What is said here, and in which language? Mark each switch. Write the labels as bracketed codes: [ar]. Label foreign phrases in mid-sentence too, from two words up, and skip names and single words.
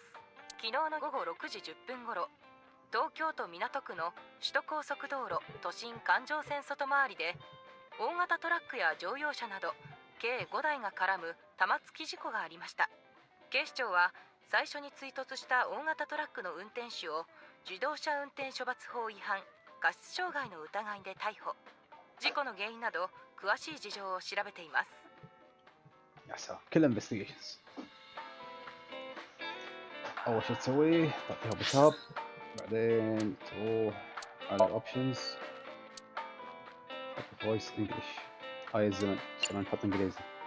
[ja] 昨日の午後6時10分頃、東京都港区の首都高速道路都心環状線外回りで大型トラックや乗用車など計5台が絡む玉突き事故がありました。警視庁は最初に追突した大型トラックの運転手を自動車運転処罰法違反過失傷害の疑いで逮捕。事故の原因など詳しい事情を調べています。 [ar] يا سلام كل انفستيجيشنز. اول شيء تسويه تعطيها بتاب، بعدين تروح على الاوبشنز تحط [en] voice English. [ar] هاي الزمن صرنا نحط انجليزي.